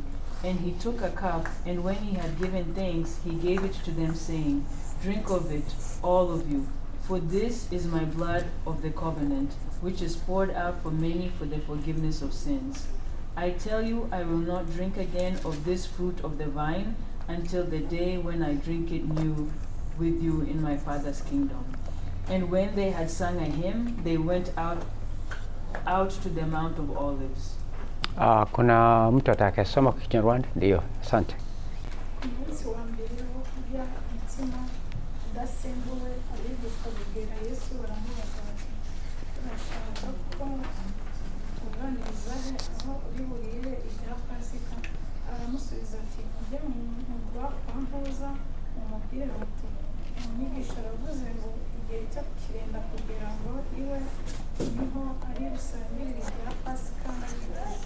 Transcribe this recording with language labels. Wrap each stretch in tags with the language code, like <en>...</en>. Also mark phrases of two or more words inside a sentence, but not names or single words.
<en>And he took a cup, and when he had given thanks, he gave it to them, saying, 'Drink of it, all of you, for this is my blood of the covenant, which is poured out for many for the forgiveness of sins. I tell you, I will not drink again of this fruit of the vine until the day when I drink it new with you in my Father's kingdom.' And when they had sung a hymn, they went out to the Mount of Olives."</en> <sw>Kuna mtu atakayesoma kwa Kinyarwanda? Ndio, asante.</sw> <rw>Umunsi wa mbere wo kurya umutsima udasembuwe, abigishwa begera Yesu baramubaza bati, "Turashaka ko tuganiriza he aho uri burire ibya Pasika?" Aramusubiza ati, "Mujye mu mpuza mumubwire muti, umwigisha aravuze ngo igihe cyo kirenda kugira ngo iwe niho ari busangirire ibya Pasika n'abigishwa."</rw>